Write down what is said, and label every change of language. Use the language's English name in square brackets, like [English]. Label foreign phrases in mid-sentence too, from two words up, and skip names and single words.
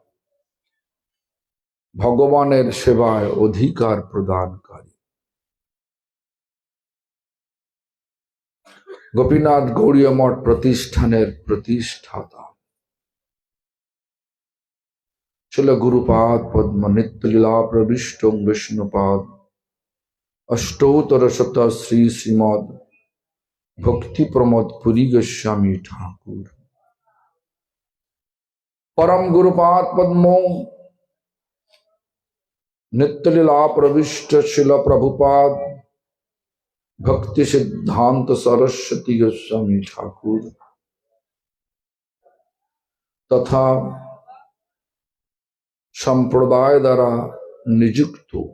[Bangla] ভগবানের সেবায় অধিকার প্রদানকারী গোপীনাথ গৌড়ীয় মঠ প্রতিষ্ঠানের প্রতিষ্ঠাতা ছিল গুরুপাদ পদ্ম নিত্যলীলা প্রবিষ্ট বিষ্ণুপাদ অষ্টোত্তর শত শ্রী শ্রীমদ ভক্তি প্রমোদ পুরী গোস্বামী ঠাকুর। পরম গুরুপাদ পদ্ম নিত্যলীলা প্রবিষ্ট শিল প্রভুপাদ ভক্তি সিদ্ধান্ত সরস্বতী গোস্বামী ঠাকুর তথা সম্প্রদায় দ্বারা নিযুক্ত